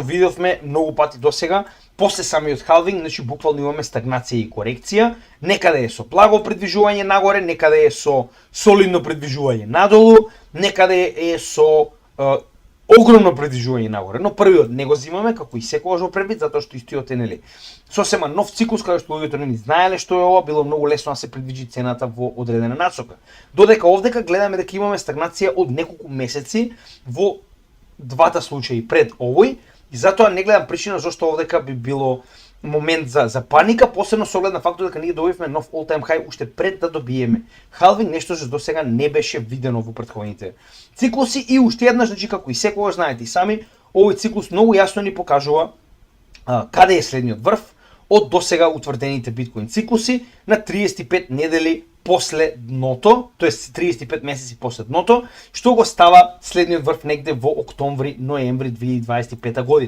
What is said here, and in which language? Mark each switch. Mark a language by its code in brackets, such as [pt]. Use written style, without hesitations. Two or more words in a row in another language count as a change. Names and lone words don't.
[mk] видовме многу пати досега, после самиот халвинг, значи буквално имаме стагнација и корекција, некаде е со благо придвижување нагоре, некаде е со солидно придвижување надолу, некаде е со огромно придвижување нагоре, но првиот не го зимаме како и секогаш во предвид, затоа што истиот е нели сосема нов циклус каде што луѓето не знаеле што е ова, било многу лесно да се предвиди цената во одредена насока. Додека овдека гледаме дека имаме стагнација од неколку месеци во двата случаи пред овој и затоа не гледам причина зашто овдека би било момент за паника, посебно со оглед на фактот дека ние добивме нов [en] all time high [mk] уште пред да добиеме халвинг, нешто што досега не беше видено во претходните циклуси и уште еднаш, значи како и секогаш знаете и сами, овој циклус многу јасно ни покажува каде е следниот врв од досега утврдените биткоин циклуси на 35 недели после дното, тоест 35 месеци после дното, што го става следниот врв негде во октомври-ноември 2025 година.